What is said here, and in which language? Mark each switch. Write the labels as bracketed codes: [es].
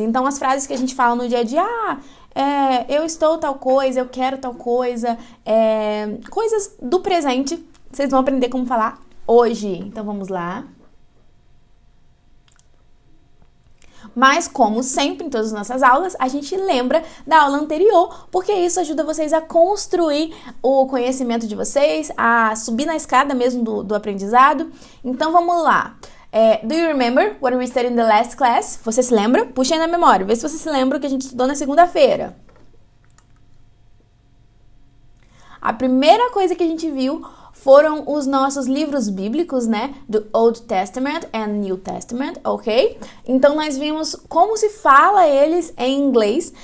[pt] Então, as frases que a gente fala no dia a dia, eu estou tal coisa, eu quero tal coisa, coisas do presente, vocês vão aprender como falar hoje. Então, vamos lá. Mas, como sempre, em todas as nossas aulas, a gente lembra da aula anterior, porque isso ajuda vocês a construir o conhecimento de vocês, a subir na escada mesmo do aprendizado. Então, vamos lá. [en] Do you remember what we studied in the last class? [pt] Você se lembra? Puxa aí na memória, vê se você se lembra o que a gente estudou na segunda-feira. A primeira coisa que a gente viu foram os nossos livros bíblicos, né? [en] Do Old Testament and New Testament, [pt] ok? Então, nós vimos como se fala eles em inglês.